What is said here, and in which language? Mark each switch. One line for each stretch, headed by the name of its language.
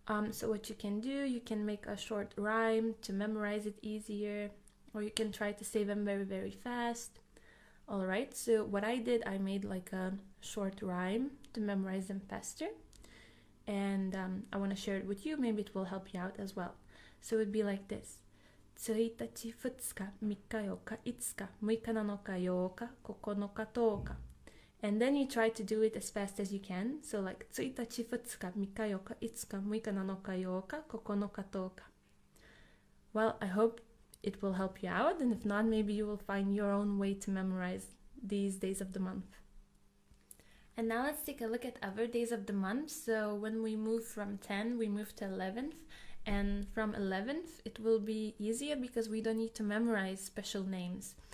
English: So what you can do, you can make a short rhyme to memorize it easier, or you can try to say them very, very fast. Alright, so what I did, I made like a short rhyme to memorize them faster. And I want to share it with you. Maybe it will help you out as well. So it would be like this.
Japanese: 1日、2日、3日、4日、5日、6日、7日、8日、9日、10日.
English: And then you try to do it as fast as you can. So like
Japanese: 1日、2日、3日、4日、5日、6日、7日、8日、9日、10日.
English: Well, I hope it will help you out. And if not, maybe you will find your own way to memorize these days of the month. And now let's take a look at other days of the month. So when we move from 10, we move to 11th. And from 11th, it will be easier because we don't need to memorize special names.